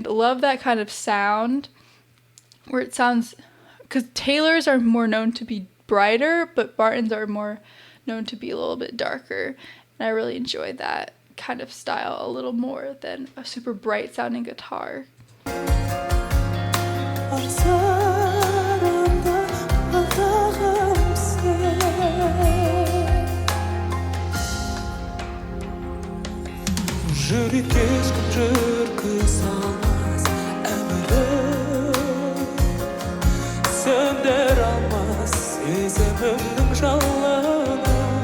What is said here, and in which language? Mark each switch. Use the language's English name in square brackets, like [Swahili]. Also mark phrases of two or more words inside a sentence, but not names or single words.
[English] Love that kind of sound where it sounds, because Taylors are more known to be brighter, but Martins are more known to be a little bit darker. And I really enjoy that kind of style a little more than a super bright sounding guitar. [Kazakh] Жүрекке ешкім жүргізалмас әмірі сөндіре алмас сезімімнің жалыны